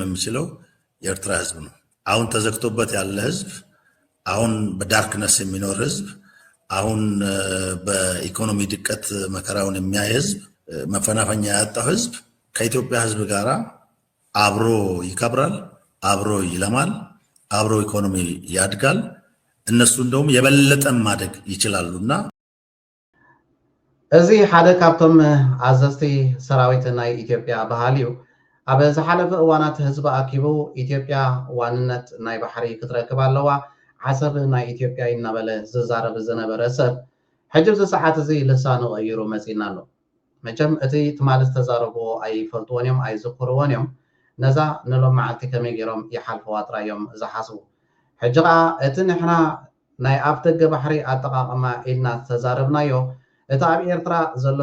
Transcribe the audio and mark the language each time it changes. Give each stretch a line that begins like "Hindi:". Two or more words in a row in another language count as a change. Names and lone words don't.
Amharic: የሚችለው የኤርትራ ህዝብ ነው። አሁን ተዘግቶበት ያለ ህዝብ፣ አሁን በዳርክነስ የሚኖር ህዝብ፣ አሁን በኢኮኖሚ ድቀት መከራውን የሚያይ ህዝብ፣ መፈናፈኛ ያጣው ህዝብ ከኢትዮጵያ ህዝብ ጋር አብሮ ይከብራል፣ አብሮ ይለማል፣ አብሮ ኢኮኖሚ ያድጋል። እነሱ እንደውም የበለጠ ማደግ ይችላሉና
Tigrinya: እዚ ሓደ ካብቶም አዘዝቲ ሰራዊት ናይ ኢትዮጵያ ባህልዩ ኣብ ዝሓለፈ እዋናት ህዝቢ ኣኪቡ ኢትዮጵያ ዋንነት ናይ ባሕሪ ክትረክብ ኣለዋ ዓሰብ ናይ ኢትዮጵያ እናበለ ዝዛረብ ዝነበረ ሰብ ሕጂ እዚ ሰዓት እዚ ልሳኑ ቀይሩ መፂና ኣሎ። መቸም እቲ ትማል ዝተዛረብዎ ኣይፈልጥዎን እዮም ኣይዝክርዎን እዮም። ነዛ ንሎም መዓልቲ ከመይ ገይሮም ይሓልፈዋ ጥራዮም ዝሓስቡ ሕጂ ከዓ እቲ ንሕና ናይ ኣብ ደገ ባሕሪ ኣጠቃቅማ ኢልና ተዛረብናዮ እቲ ኣብ ኤርትራ ዘሎ